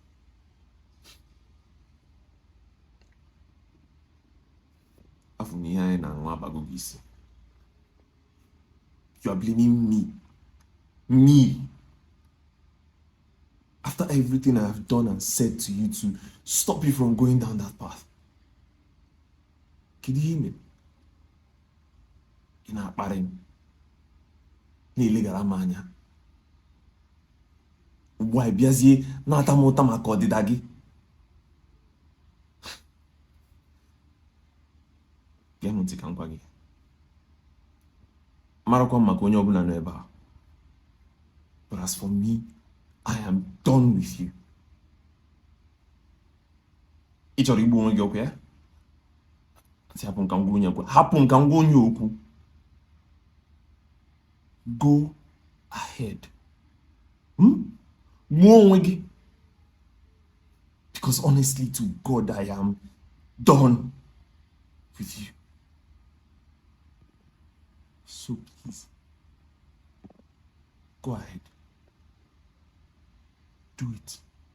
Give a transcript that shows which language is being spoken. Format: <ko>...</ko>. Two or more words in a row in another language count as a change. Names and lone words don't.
<en>After me, I and you are blaming me. Me. After everything I have done and said to you to stop you from going down that path. Can you hear me?</en> <ig>Ị na-akparị m, na-elegara m anya. Ugbu a bịazie na-ata m ụta maka ọdịda gị. Gee m ntị ka m gwa gị. Marakwa m maka onye ọbụla nọ ebe a.</ig> <en>But as for me, I am done with you.</en> <ig>Ị chọrọ igbu onwe gị okwu ya? Ati hapụ nka ngwa onye okwu. Hapụ nka ngwa onye okwu.</ig> <en>Go ahead.</en> <ig>Gbuo onwe gị.</ig> <en>Because honestly, to God, I am done with you. So please, go ahead. Do it.</en>